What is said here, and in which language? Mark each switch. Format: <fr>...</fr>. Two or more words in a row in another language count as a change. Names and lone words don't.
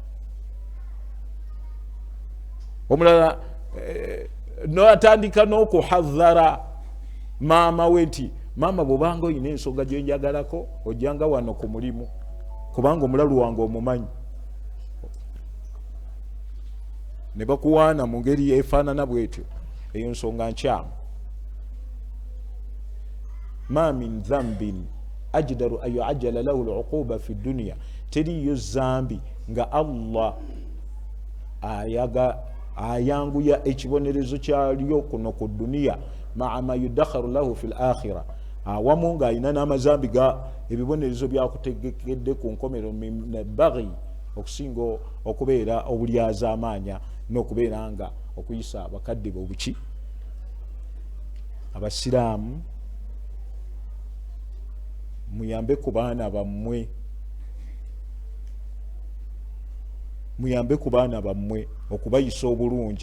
<lg>Omulala noatandika n'okuhadhara maama we nti maama bw'obanga oyina ensonga gyenjagalako ojjanga wano ku mulimu, kubanga omulalu wange omumanyi. Ne bakuwaana mu ngeri efaanana bwetyo, eyo nsonga nkyamu.</lg> <ar>ما من ذنب أجدر أن يعجل له العقوبة في الدنيا,</ar> <lg>teriyo zambi nga Allah ayanguya ekibonerezo kyalyo kuno ku duniya</lg> <ar>مع ما يدخر له في الآخرة,</ar> <lg>awamu ng'alina n'amazambi ga ebibonerezo byakutegekedde ku nkomero</lg> <ar>من بغي</ar> <lg>okusinga okubeera obulyaza amaanya n'okubeera nga okuyisa abakadde bobuki abasiraamu muyambe ku baana bammwe okubayisa obulungi.</lg>